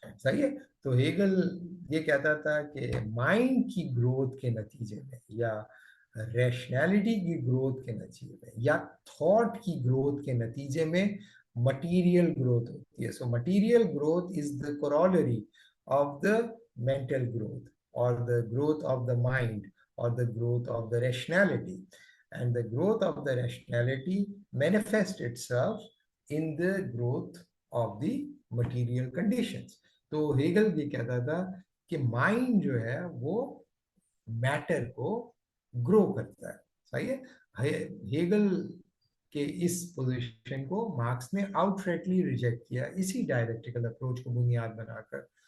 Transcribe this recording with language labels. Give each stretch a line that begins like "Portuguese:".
Urdu: صحیح ہے؟ تو ہیگل یہ کہتا تھا کہ مائنڈ کی گروتھ کے نتیجے میں یا ریشنالٹی کی گروتھ کے نتیجے میں یا تھاٹ کی گروتھ کے نتیجے میں مٹیریل گروتھ ہوتی ہے.
English: So material growth is the corollary of the mental growth or the growth of the mind or the growth of the rationality, and the growth of the rationality manifests itself in the growth of the material conditions.
Urdu: تو Hegel یہ کہتا تھا کہ mind جو ہے وہ metre کو گرو کرتا ہے. صحیح ہے؟ ہیگل کہ اس پوزیشن کو مارکس نے آؤٹریٹلی ریجیکٹ کیا اسی ڈائلیکٹیکل اپروچ کو بنیاد بنا کر.